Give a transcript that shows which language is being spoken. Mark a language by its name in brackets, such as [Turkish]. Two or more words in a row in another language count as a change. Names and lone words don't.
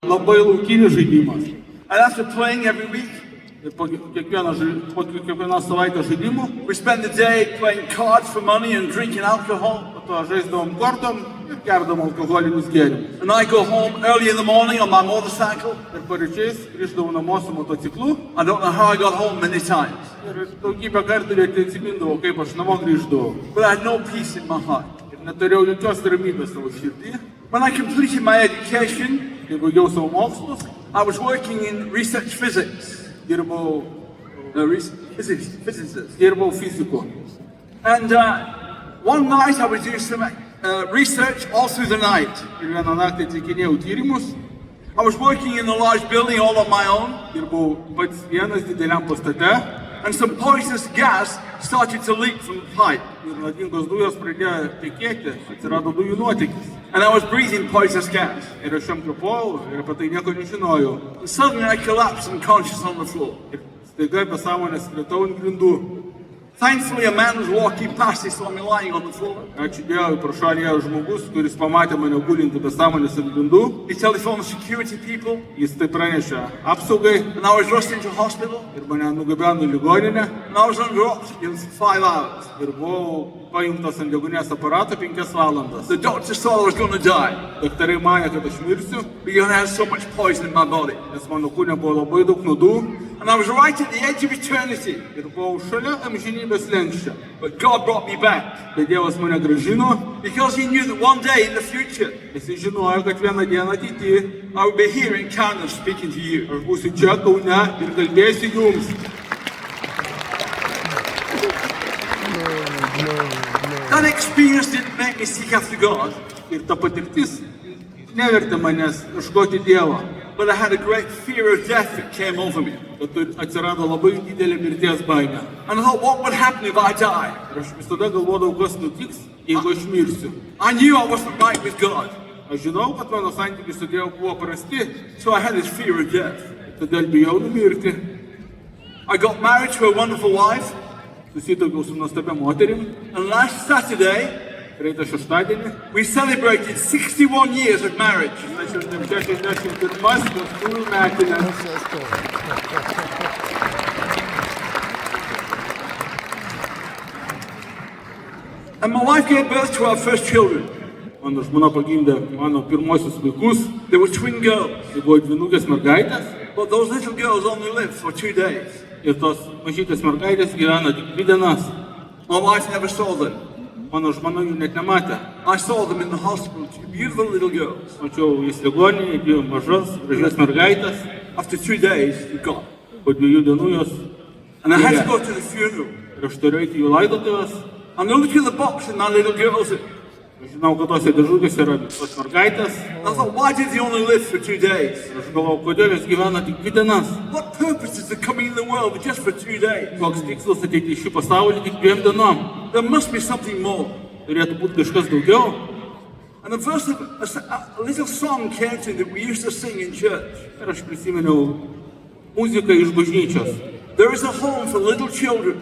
[Lithuanian] Labai laukinis žaidimas. [English] And after playing every week, [Lithuanian] Ir po kiekvienos savaitės žaidimų, [English] we spend the day playing cards for money and drinking alcohol. [Lithuanian] po to žaisdavom kortom ir gerdavom alkoholinius gėrimus. [English] And I go home early in the morning on my motorcycle. [Lithuanian] Ir paryčiais grįždavau namo su motociklu [English] I don't know how I got home many times, [Lithuanian] ir daugybę kartų net neatsimindavau, kaip aš namo grįždavau. [English] but I had no peace in my heart. [Lithuanian] Ir neturėjau jokios ramybės savo širdį. [English] When I completed my education, [Lithuanian] Kai baigiau savo mokslus, [English] I was working in research physics. [Lithuanian] dirbau [English] Physicist. [Lithuanian] fiziku. [English] And one night I was doing some research all through the night. [Lithuanian] Ir vieną naktį atlikinėjau tyrimus, [English] I was working in a large building all on my own, [Lithuanian] dirbau pats vienas dideliam pastate [English] and some poisonous gas started to leak from the pipe. [Lithuanian] ir nuodingos dujos pradėjo tekėti, atsirado dujų nuotėkis. [English] And I was breathing poisonous gas. [Lithuanian] Ir aš jam kvėpojau ir apie tai nieko nežinojau. [English] And suddenly I collapsed unconscious on the floor. [Lithuanian] Ir staiga be sąmonės kritau ant grindų. [English] Thankfully, a man was walking past, he saw me lying on the floor. [Lithuanian] Ačiū Dievui, pro šalį ėjo žmogus, kuris pamatė mane gulintį be sąmonės ant grindų. [English] He telephoned the security people, [Lithuanian] Jis tai pranešė apsaugai [English] and I was rushed into hospital, [Lithuanian] ir mane nugabeno į ligoninę. [English] and I was under oxygen for 5 hours. [Lithuanian] Ir buvau paimtas ant degunės aparato 5 valandas. [English] The doctor thought I was going to die [Lithuanian] Daktarai manė, kad aš mirsiu, [English] because I had so much poison in my body. [Lithuanian] nes mano kūne buvo labai daug nuodų. [English] And I was right at the edge of eternity. [Lithuanian] Ir buvau šalia amžinybės lenkščio. [English] But God brought me back [Lithuanian] Bet Dievas mane gražino, [English] because He knew that one day in the future [Lithuanian] nes jis žinojo, kad vieną dieną ateityje [English] I would be here in Canada speaking to you. [Lithuanian] aš būsiu čia Kaune ir kalbėsiu jums. [English] That experience didn't make me seek after God, [Lithuanian] Ir ta patirtis nevertė manęs ieškoti Dievo. [English] but I had a great fear of death that came over me. [Lithuanian] Bet atsirado labai didelė mirties baimė. [English] And I thought, what would happen if I died? [Lithuanian] Ir aš visada galvodavau, kas nutiks, jeigu aš mirsiu. [English] I knew I wasn't right with God, [Lithuanian] Aš žinau, kad mano santykiai su Dievu buvo prasti, [English] so I had this fear of death. [Lithuanian] todėl bijau numirti. [English] I got married to a wonderful wife, [Lithuanian] Susitokiau su nuostabia moterim. [English] and last Saturday, [Lithuanian] Praeitą šeštadienį. [English] we celebrated 61 years of marriage. [Lithuanian] 61 vestuvių metinės. [English] And my wife gave birth to our first children. [Lithuanian] Mano žmona pagimdė mano pirmosius vaikus. [English] They were twin girls, [Lithuanian] Tai buvo dvynukės mergaitės. [English] but those little girls only lived for 2 days. [Lithuanian] Ir tos mažytės mergaitės gyveno tik 2 dienas. [English] My wife never saw them. [Lithuanian] Mano žmona jų net nematė. [English] I saw them in the hospital, two beautiful little girls. [Lithuanian] Mačiau jas ligoninėje, 2 mažas, gražias mergaitės. [English] After 2 days, they gone. [Lithuanian] Po 2 dienų jos. [English] And I had to go to the funeral. [Lithuanian] Ir aš turėjau eiti jų laidotuvės. [English] And I looked at the box and my little girls. And [Lithuanian] Aš žinau, kad tose dėžutėse yra tos mergaitės. [English] I thought, why did they only live for 2 days? [Lithuanian] Ir aš galvojau, kodėl jos gyvena tik 2 dienas. [English] What purpose is there coming in the world just for 2 days? [Lithuanian] Koks tikslas ateiti į šį pasaulį tik 2 dienom. [English] There must be something more. [Lithuanian] Turėtų būti kažkas daugiau. [English] And the verse of a little song came to me that we used to sing in church. [Lithuanian] Ir aš prisiminiau muziką iš bažnyčios. [English] There is a home for little children